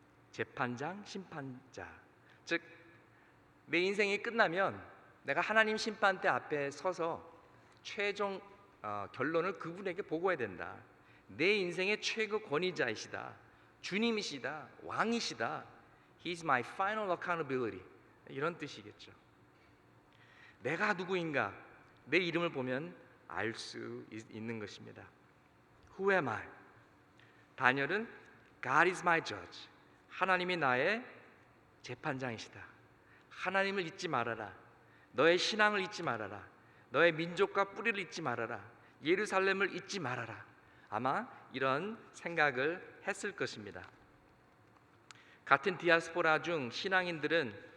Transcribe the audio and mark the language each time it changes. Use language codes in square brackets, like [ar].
[ko] 재판장, 심판자. 즉, 내 인생이 끝나면 내가 하나님 심판대 앞에 서서 최종 결론을 그분에게 보고해야 된다. 내 인생의 최고 권위자이시다, 주님이시다, 왕이시다. [en] He's my final accountability. [ko] 이런 뜻이겠죠. 내가 누구인가? 내 이름을 보면 알 수 있는 것입니다. [en] Who am I? [ko] 다니엘은 [en] God is my judge. [ko] 하나님이 나의 재판장이시다. 하나님을 잊지 말아라. 너의 신앙을 잊지 말아라. 너의 민족과 뿌리를 잊지 말아라. 예루살렘을 잊지 말아라. 아마 이런 생각을 했을 것입니다. 같은 디아스포라 중 신앙인들은